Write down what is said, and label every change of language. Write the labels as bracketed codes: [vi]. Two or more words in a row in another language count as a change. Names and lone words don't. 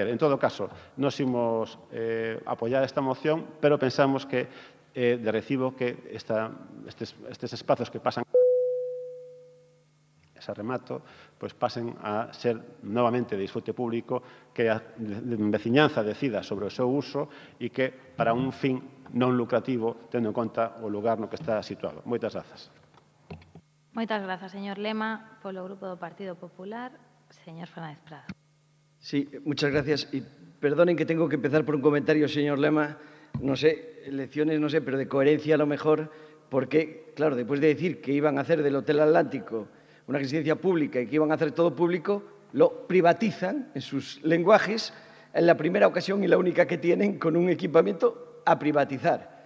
[gl] En todo caso, nos imos apoiar esta moción, pero pensamos que de recibo que estes espazos que pasan ese remato, pasen a ser novamente de disfrute público, que a veciñanza decida sobre o seu uso e que para un fin non lucrativo, tendo en conta o lugar no que está situado. Moitas grazas. Moitas grazas, señor Lema. Polo Grupo do Partido Popular, señor Fernández Prado. [es] Sí, muchas gracias. Y perdonen que tengo que empezar por un comentario, señor Lema, no sé, lecciones, no sé, pero de coherencia a lo mejor, porque, claro, después de decir que iban a hacer del Hotel Atlántico una residencia pública y que iban a hacer todo público, lo privatizan en sus lenguajes en la primera ocasión y la única que tienen con un equipamiento a privatizar.